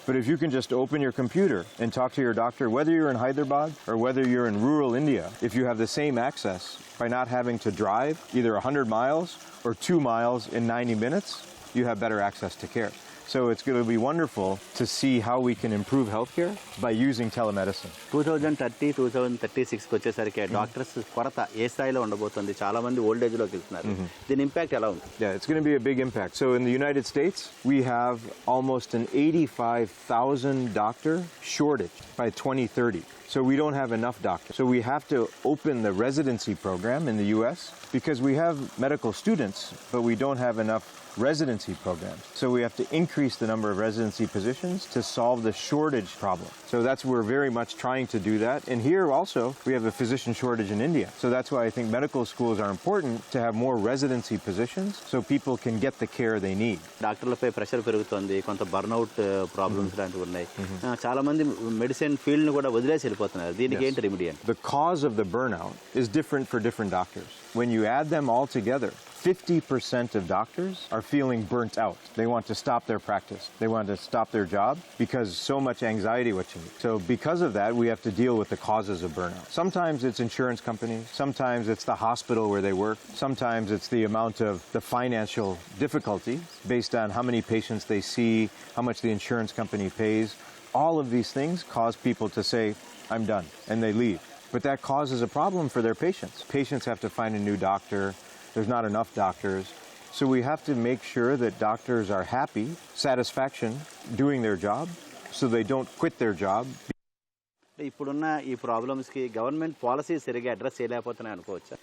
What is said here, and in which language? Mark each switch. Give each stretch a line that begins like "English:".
English: But if you can just open your computer and talk to your doctor, whether you're in Hyderabad or whether you're in rural India, if you have the same access by not having to drive either 100 miles or 2 miles in 90 minutes, you have better access to care. So it's going to be wonderful to see how we can improve healthcare by using telemedicine.
Telugu: 2030, 2036 వచ్చేసరికి doctors కొరత ఏ స్థాయిలో ఉండబోతుంది? చాలా మంది old age లోకి వెళ్తున్నారు. దీని impact ఎలా ఉంది?
English: Yeah, it's going to be a big impact. So in the United States, we have almost an 85,000 doctor shortage by 2030. So we don't have enough doctors. So we have to open the residency program in the U.S. because we have medical students, but we don't have enough residency programs. So we have to increase the number of residency positions to solve the shortage problem. So we're very much trying to do that. And here also, we have a physician shortage in India. So that's why I think medical schools are important to have more residency positions so people can get the care they need.
Telugu: డాక్టర్లపై pressure పెరుగుతుంది, కొంత burnout problems లాంటివి ఉన్నాయి. చాలా మంది medicine field ను కూడా వదిలేసి వెళ్ళిపోతున్నారు. దీనికి ఏంటి remedy?
English: The cause of the burnout is different for different doctors. When you add them all together, 50% of doctors are feeling burnt out. They want to stop their practice. They want to stop their job because so much anxiety watching. So because of that, we have to deal with the causes of burnout. Sometimes it's insurance companies. Sometimes it's the hospital where they work. Sometimes it's the amount of the financial difficulty based on how many patients they see, how much the insurance company pays. All of these things cause people to say, I'm done, and they leave. But that causes a problem for their patients. Patients have to find a new doctor. there's not enough doctors. So we have to make sure that doctors are happy, satisfaction doing their job, so they don't quit their job.
Telugu: ఇప్పుడున్న ఈ ప్రాబ్లమ్స్కి government policy సరిగా address చేయలేకపోతున్నాయి అనుకోవచ్చా?